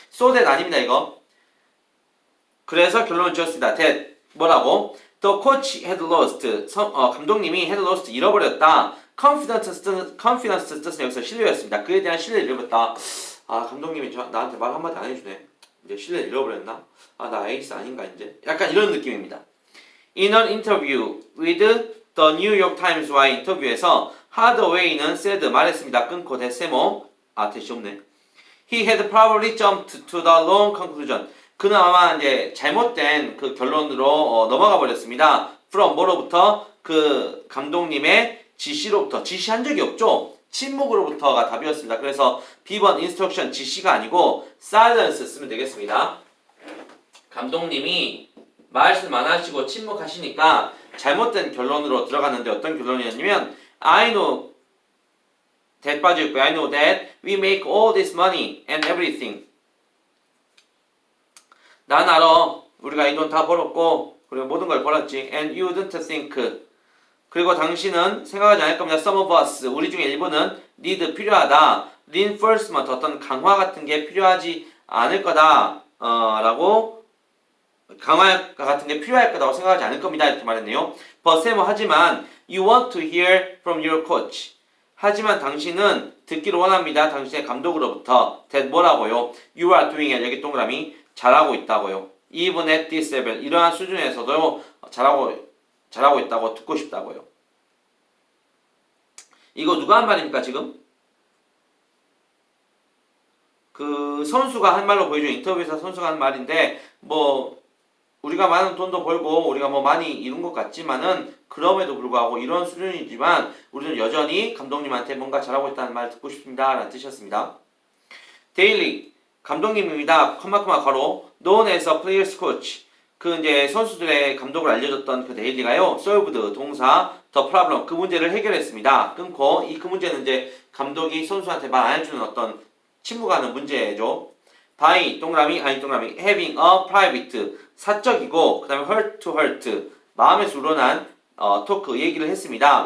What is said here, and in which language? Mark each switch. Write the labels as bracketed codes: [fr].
[ko] so that 아닙니다 이거. 그래서 결론을 지었습니다. [en] that 뭐라고? The coach had lost. [ko] 감독님이 had lost 잃어버렸다. confidence 뜻은 여기서 신뢰였습니다. 그에 대한 신뢰를 잃어버렸다. 감독님이 나한테 말 한마디 안 해주네. 이제 신뢰를 잃어버렸나? 나 에이스 아닌가 이제? 약간 이런 느낌입니다. [en] In an interview with the New York Times와의 인터뷰에서 하드웨이는 said 말했습니다. [ko] 끊고 데세모 대시 없네. [en] He had probably jumped to the wrong conclusion. [ko] 그는 아마 이제 잘못된 그 결론으로 넘어가 버렸습니다. From 뭐로부터? 그 감독님의 지시로부터. 지시한 적이 없죠. 침묵으로부터가 답이었습니다. 그래서 B번 instruction 지시가 아니고 silence 쓰면 되겠습니다. 감독님이 말씀 안 하시고 침묵하시니까 잘못된 결론으로 들어갔는데 어떤 결론이었냐면 I know that 빠져있고요. [en] I know that we make all this money and everything. [ko] 난 알아. 우리가 이 돈 다 벌었고 그리고 모든 걸 벌었지. [en] And you didn't think. [ko] 그리고 당신은 생각하지 않을 겁니다. Some of us, 우리 중에 일부는 need 필요하다. reinforcement, 어떤 강화 같은 게 필요하지 않을 거다. 라고 강화 같은 게 필요할 거라고 생각하지 않을 겁니다. 이렇게 말했네요. [en] But Sam, 하지만 you want to hear from your coach. [ko] 하지만 당신은 듣기를 원합니다. 당신의 감독으로부터. that 뭐라고요? You are doing it. 여기 동그라미 잘하고 있다고요. [en] Even at this level. [ko] 이러한 수준에서도 잘하고 있다고 듣고 싶다고요. 이거 누가 한 말입니까 지금? 그 선수가 한 말로 보여줘. 인터뷰에서 선수가 한 말인데 뭐 우리가 많은 돈도 벌고 우리가 뭐 많이 이룬 것 같지만은 그럼에도 불구하고 이런 수준이지만 우리는 여전히 감독님한테 뭔가 잘하고 있다는 말 듣고 싶습니다. 라는 뜻이었습니다. 데일리 감독님입니다. 컴마컴마 괄호 known as a player's coach. 그 이제 선수들의 감독을 알려줬던 그 데일리가요. solved 동사 the problem 그 문제를 해결했습니다. 끊고 그 문제는 이제 감독이 선수한테 말 안 해주는 어떤 침묵하는 문제죠. by 동그라미 having a private 사적이고 그 다음에 heart to heart 마음에서 우러난 토크 얘기를 했습니다.